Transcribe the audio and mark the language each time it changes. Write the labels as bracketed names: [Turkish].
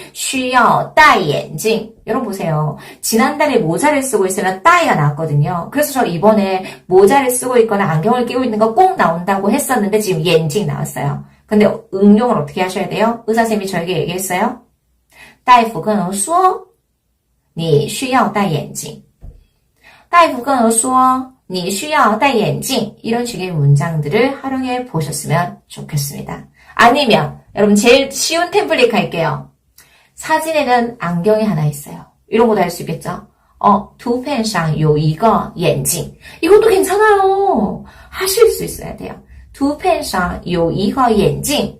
[Chinese] 需要戴眼镜. [Korean] 여러분 보세요. 지난달에 모자를 쓰고 있으면 따이가 나왔거든요. 그래서 저 이번에 모자를 쓰고 있거나 안경을 끼고 있는 거 꼭 나온다고 했었는데 지금 옌징 나왔어요. 근데 응용을 어떻게 하셔야 돼요? 의사 선생님이 저에게 얘기했어요. [Chinese] 大夫跟我说你需要戴眼镜. 大夫跟我说你需要戴眼镜. [Korean] 이런 식의 문장들을 활용해 보셨으면 좋겠습니다. 아니면 여러분 제일 쉬운 템플릿 갈게요. 사진에는 안경이 하나 있어요. 이런 것도 할 수 있겠죠? [Chinese] 图片上有一个眼镜. [Korean] 이것도 괜찮아요. 하실 수 있어야 돼요. [Chinese] 图片上有一个眼镜.